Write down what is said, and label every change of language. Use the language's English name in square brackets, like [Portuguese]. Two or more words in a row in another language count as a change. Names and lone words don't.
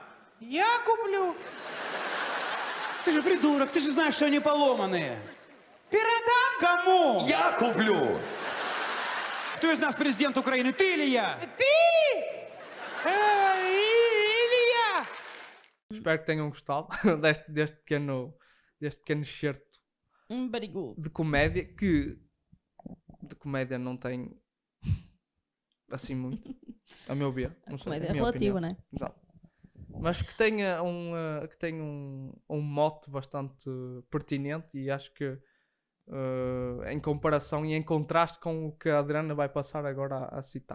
[Russian] Я куплю. Ты же придурок, ты же знаешь, что они поломанные. Передам. Кому? Я куплю. Кто из нас президент Украины, ты или я? Ты? Или я? [Portuguese] Espero que tenham gostado deste pequeno excerto [English] Very good. [Portuguese] de comédia, que de comédia não tem assim muito, a meu ver. Não sei, Comédia a minha relativa, opinião. né? Exato. Mas que tenha um mote bastante pertinente, e acho que em comparação e em contraste com o que a Adriana vai passar agora a citar.